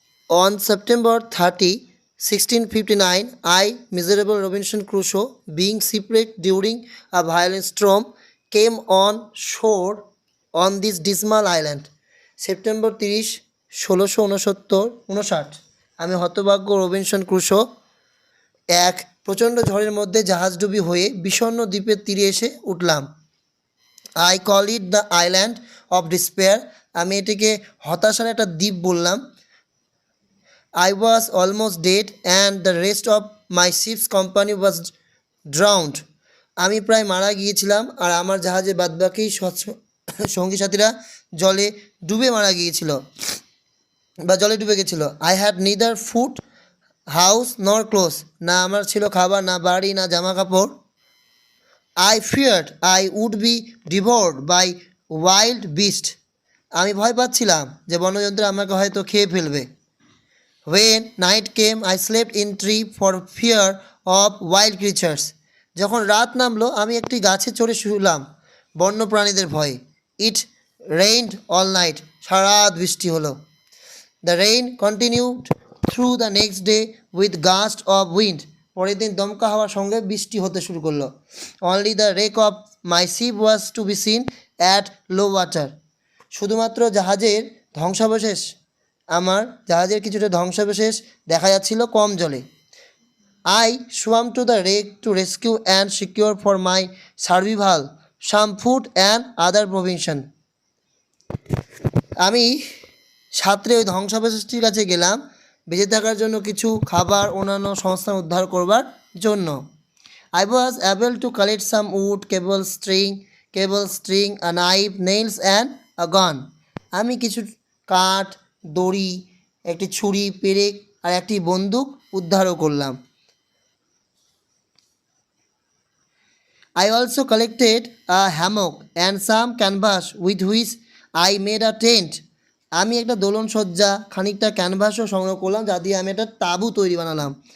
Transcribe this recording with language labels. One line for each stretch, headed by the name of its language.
English: On September 30, 1659, I, miserable Robinson Crusoe, being shipwrecked during a violent storm, came on shore on this dismal island.
Bangla: September 30, 1659 আমি হতভাগ্য Robinson Crusoe এক প্রচণ্ড ঝড়ের মধ্যে জাহাজডুবি হয়ে বিষণ্ণ দ্বীপের তীরে এসে উঠলাম।
English: I call it the island of despair,
Bangla: আমি এটিকে হতাশার একটা দ্বীপ বললাম।
English: I was almost dead and the rest of my ship's company was drowned.
Bangla: আমি প্রায় মারা গিয়েছিলাম আর আমার জাহাজের বাদবাকি সঙ্গী সাথীরা জলে ডুবে মারা গিয়েছিল বা জলে ডুবে গেছিল।
English: I had neither food house nor cloth,
Bangla: না আমার ছিল খাবার, না বাড়ি, না জামা কাপড়।
English: I feared I would be devoured by wild beast,
Bangla: আমি ভয় পাচ্ছিলাম যে বন্যজন্তু আমাকে হয়তো খেয়ে ফেলবে।
English: When night came, I slept in tree for fear of wild creatures.
Bangla: যখন রাত নামলো আমি একটি গাছে চড়ে শুলাম বন্য প্রাণীদের ভয়ে।
English: It rained all night,
Bangla: সারা রাত বৃষ্টি হলো।
English: The rain continued through the next day with gusts of wind.
Bangla: পরের দিন দমকা হওয়ার সঙ্গে বৃষ্টি হতে শুরু করলো।
English: Only the wreck of my ship was to be seen at low water.
Bangla: শুধুমাত্র জাহাজের ধ্বংসাবশেষ, আমার জাহাজের কিছুটা ধ্বংসাবশেষ দেখা যাচ্ছিল কম জলে।
English: I swam to the wreck to rescue and secure for my survival some food and other provision.
Bangla: আমি সাঁতরে ওই ধ্বংসাবশেষটির কাছে গেলাম বেঁচে থাকার জন্য কিছু খাবার, অন্যান্য সংস্থান উদ্ধার করবার জন্য।
English: I was able to collect some wood, cable string, a knife, nails and a gun.
Bangla: আমি কিছু কাঠ, দড়ি, একটি ছুরি, পেরেক আর একটি বন্দুক উদ্ধারও করলাম।
English: I also collected a hammock and some canvas with which I made a tent.
Bangla: আমি একটা দোলন সজ্জা, খানিকটা ক্যানভাসও সংগ্রহ করলাম যা দিয়ে আমি একটা তাঁবু তৈরি বানালাম।